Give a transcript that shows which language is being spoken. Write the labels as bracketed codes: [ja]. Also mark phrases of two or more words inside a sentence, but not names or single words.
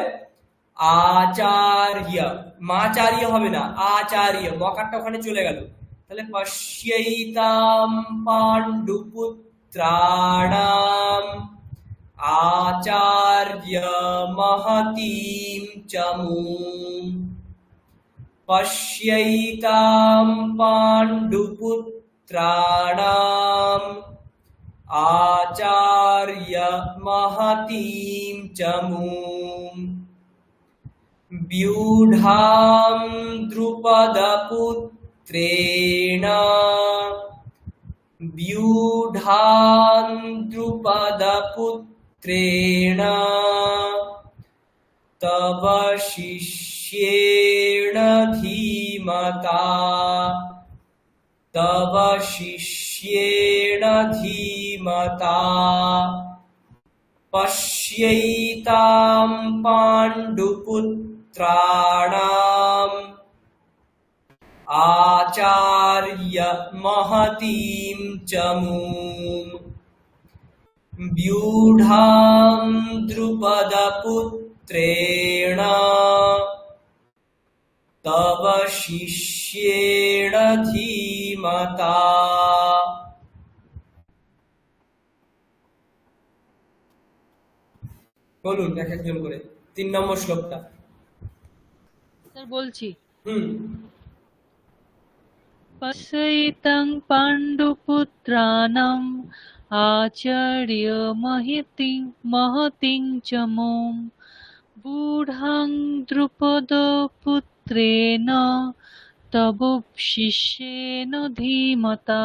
[bn] আচার্য, মাচার্য হবে না, আচার্য, মকারটা ওখানে চলে গেল, তাহলে [sa] पश्यैताम पाण्डुपुत्राणाम आचार्य महतीम चमुम। पश्यैताम पाण्डुपुत्राणाम आचार्य महतीम चमुम। व्यूढां द्रुपदपुत्रेण, व्यूढां द्रुपदपुত্রেণ पुत्रेण तव शिष्येण धीमता तव शिष्येण धीमता पश्यैताम पाण्डुपुत्राणाम आचार्य महतीम च मुम व्यूढां द्रुपदपुत्रेण तव शिष्येण धीमता। [bn] বলুন এক একজন করে 3 নম্বর শ্লোকটা। স্যার বলছি। হুম [sa] पश्यैतां पाण्डुपुत्राणाम आचार्य महतिं च मोम व्यूढां द्रुपदपुत्रेण तव शिष्येण धीमता।